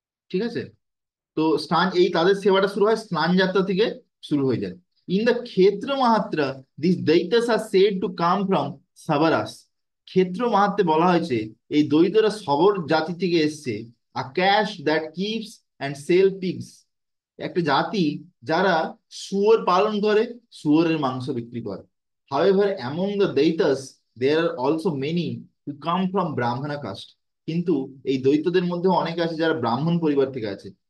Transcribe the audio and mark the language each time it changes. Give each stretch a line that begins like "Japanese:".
Bangla: ঠিক আছে। তো স্নান, এই তাদের সেবাটা শুরু হয় স্নান যাত্রা থেকে শুরু হয়ে যায়।
English: In the Kshetra Mahatra, these Daitas are said to come from Sabaras.
Bangla: ক্ষেত্র মাহাত্মে বলা হয়েছে এই দ্বৈতরা সবর জাতি থেকে এসছে।
English: a caste that keeps and sell pigs,
Bangla: একটা জাতি যারা শুয়োর পালন করে, শুয়োরের মাংস বিক্রি করে।
English: however among the daityas there are also many who come from Brahmana caste,
Bangla: কিন্তু এই দৈত্যদের মধ্যে অনেকে আছে যারা ব্রাহ্মণ পরিবার থেকে আছে।